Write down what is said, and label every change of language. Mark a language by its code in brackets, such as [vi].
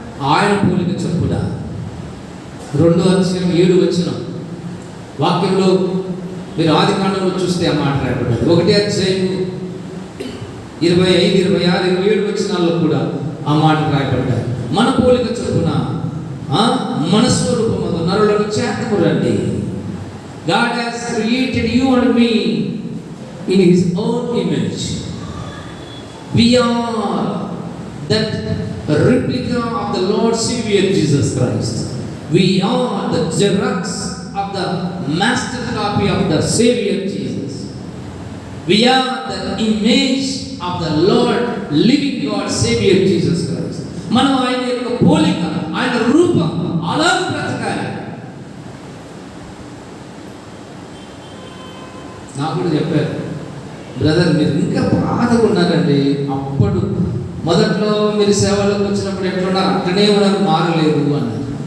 [te] ఆయన పోలిక చొప్పున. 2:7 వాక్యంలో మీరు ఆదికాండంలో చూస్తే ఆ మాట రాయబడ్డది. 1:25, 26, 27 వచనాల్లో కూడా ఆ మాట రాయబడ్డాయి. మన పోలిక చొప్పున, మన స్వరూపమందు నరులను చేర్చుకోరండి. [en] God has created you and me in His own image. We are that replica of the Lord Savior Jesus Christ. We are the xerox of the master copy of the Savior Jesus. We are the image of the Lord living God Savior Jesus Christ. [te] మనం ఆయన యొక్క పోలిక, ఆయన రూపం అలా బ్రతకాలి. నాకు కూడా చెప్పారు, బ్రదర్ మీరు ఇంకా బాధగా ఉన్నారండి, అప్పుడు మొదట్లో మీరు సేవలోకి వచ్చినప్పుడు ఎట్లున్నారు అట్లనే ఉన్నారు, మారలేదు అన్నారు.